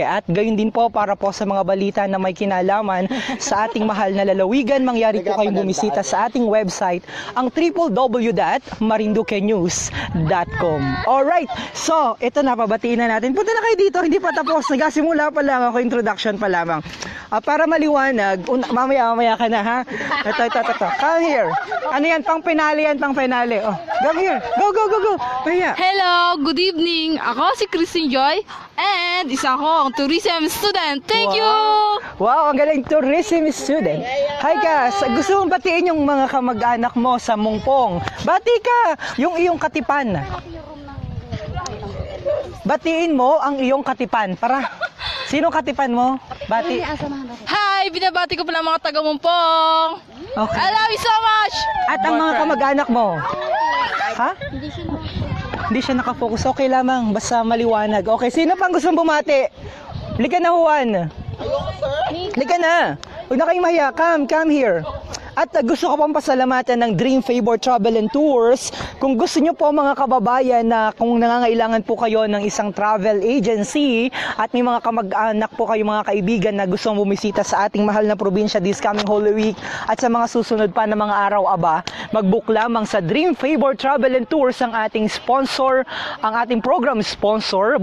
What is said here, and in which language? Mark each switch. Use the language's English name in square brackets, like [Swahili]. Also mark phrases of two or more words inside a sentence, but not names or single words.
[Filipino] At gayon din po para po sa mga balita na may kinalaman sa ating mahal na lalawigan, mangyari po kayong bumisita sa ating website, ang www.marinduquenews.com. [English] Alright, so [Filipino] ito na, pabatiin na natin. Punta na kayo dito, hindi pa tapos, nagasimula pa lang ako, introduction pa lamang. Para maliwanag, mamaya ka na ha. Ito. [English] Come here. [Filipino] Ano yan? Pang penale yan, pang penale. [English] Oh, come here. Go. Maya. Hello, good evening. [Filipino] Ako si Christine Joy and isa akong [English] tourism student. Thank you! [Filipino] Wow, ang galing, [English] tourism student. Hi guys, [Filipino] gusto mong batiin yung mga kamag-anak mo sa Mungpong. Bati ka, yung iyong katipan. batiin mo ang iyong katipan. Para, sino katipan mo? Bati. Hi! Binabati ko pala mga taga-Mumpong! Okay. [English] I love you so much! [Filipino] At ang mga kamag-anak mo? Ha? Hindi siya nakafocus. Okay lamang, basta maliwanag. Okay, sino pang gustong bumati? Lika na, Juan. Lika na. Huwag na kayong mahiya. [English] Come here. [Filipino] At gusto ko pong pasalamatan ng Dream Favor Travel and Tours. Kung gusto nyo po mga kababayan na kung nangangailangan po kayo ng isang [English] travel agency [Filipino] at may mga kamag-anak po kayo mga kaibigan na gustong bumisita sa ating mahal na probinsya [English] this coming Holy Week [Filipino] at sa mga susunod pa na mga araw aba, mag-book lamang sa Dream Favor Travel and Tours ang ating sponsor, ang ating [English] program sponsor.